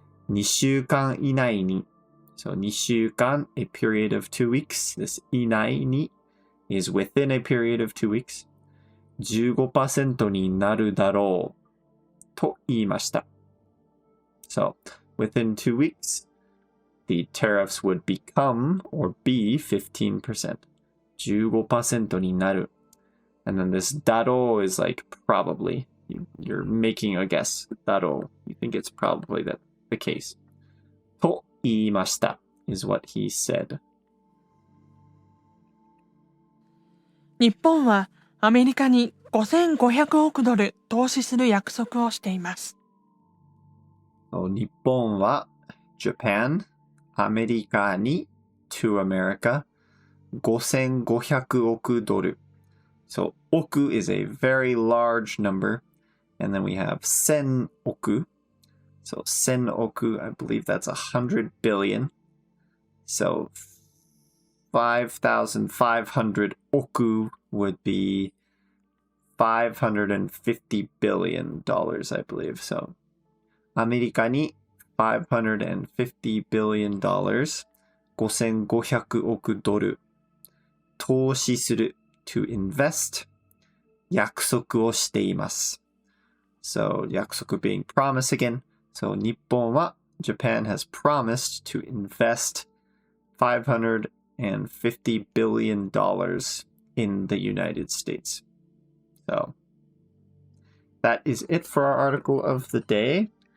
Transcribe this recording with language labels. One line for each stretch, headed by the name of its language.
Japanese: 2週間以内に
English: so
Japanese: 2週間
English: a period of 2 weeks this
Japanese: 以内に
English: is within a period of 2 weeks
Japanese: 15% になるだろうと言いました
English: so within 2 weeks the tariffs would become or be 15%.
Japanese: 15% になる.
English: And then this daro is like probably. You're making a guess. Daro. You think it's probably the case. と言いました is what he said.
Japanese: 日本はアメリカに5500億ドル投資する約束をしています。日本は
English: Japan
Japanese: アメリカに
English: to America
Japanese: 5500億ドル
English: So 億 is a very large number and then we have
Japanese: 1000億
English: So 1000億 I believe that's 100 billion So 5,500 億 would be $550 billion I believe So
Japanese: アメリカに
English: $550 billion
Japanese: 5500億ドル投資する
English: to invest
Japanese: 約束をしています。
English: So
Japanese: 約束
English: being promise again. So
Japanese: 日本は
English: Japan has promised to invest $550 billion in the United States. So that is it for our article of the day.